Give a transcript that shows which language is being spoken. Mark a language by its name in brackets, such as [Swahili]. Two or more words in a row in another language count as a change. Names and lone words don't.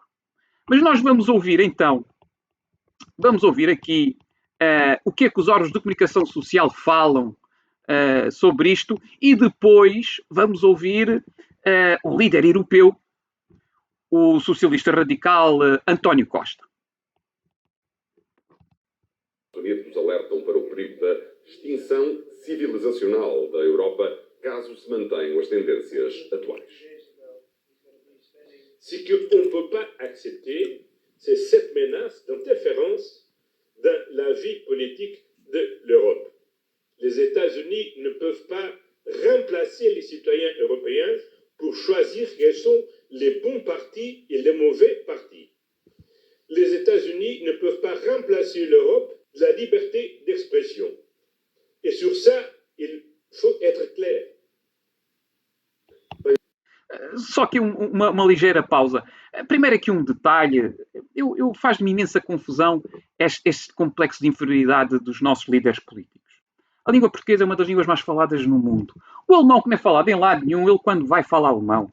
[Portuguese] Mas nós vamos ouvir então, vamos ouvir aqui o que é que os órgãos de comunicação social falam sobre isto e depois vamos ouvir o líder europeu, o socialista radical António Costa. Os Estados Unidos alertam para o perigo da extinção civilizacional da Europa caso se mantenham as tendências atuais. [French] Ce qu'on ne peut pas accepter, c'est cette menace d'interférence dans la vie politique de l'Europe. Les États-Unis ne peuvent pas remplacer les citoyens européens pour choisir quels sont les bons partis et les mauvais partis. Les États-Unis ne peuvent pas remplacer l'Europe de la liberté d'expression. Et sur ça, il faut être clair. [Portuguese] Só que uma ligeira pausa. Primeiro aqui um detalhe. Faz-me imensa confusão este complexo de inferioridade dos nossos líderes políticos. A língua portuguesa é uma das línguas mais faladas no mundo. O alemão, que não é falado em lado nenhum, ele quando vai fala alemão.